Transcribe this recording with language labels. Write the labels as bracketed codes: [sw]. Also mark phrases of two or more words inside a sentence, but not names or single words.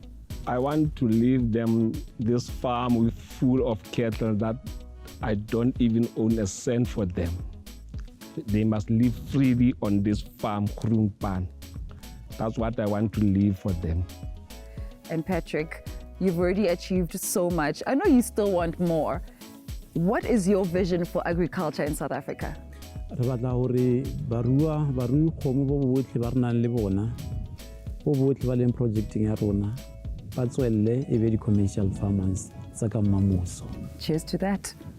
[en] I want to leave them this farm full of cattle that I don't even own a cent for them. They must live freely on this farm, Kroonpan. That's what I want to leave for them. And Patrick, you've already achieved so much. I know you still want more. What is your vision for agriculture in South Africa? [tn] Re batla hore barui kgomo bo botlhe ba re nang le bona bo botlhe ba leng projecting ya rona ba tswelle e be [en] di-commercial farmers [tn] tsa ka mmamoso. [en] Cheers to that.